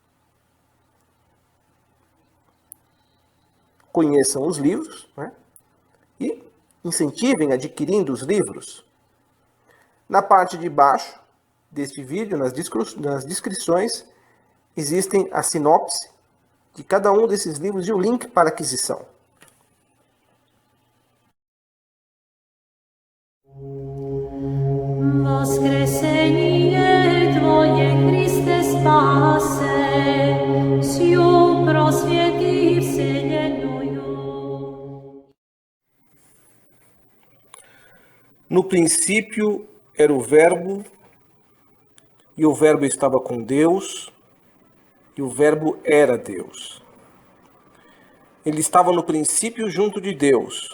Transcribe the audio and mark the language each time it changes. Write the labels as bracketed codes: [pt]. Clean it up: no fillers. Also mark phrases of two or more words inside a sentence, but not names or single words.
[pt] Conheçam os livros, e incentivem adquirindo os livros. Na parte de baixo deste vídeo, nas descrições, existem a sinopse de cada um desses livros e o link para aquisição. [cu] Воскресение Твое, Христе, спасе, сию просвети вселенную. [pt] No princípio era o Verbo, e o Verbo estava com Deus, e o Verbo era Deus. Ele estava no princípio junto de Deus.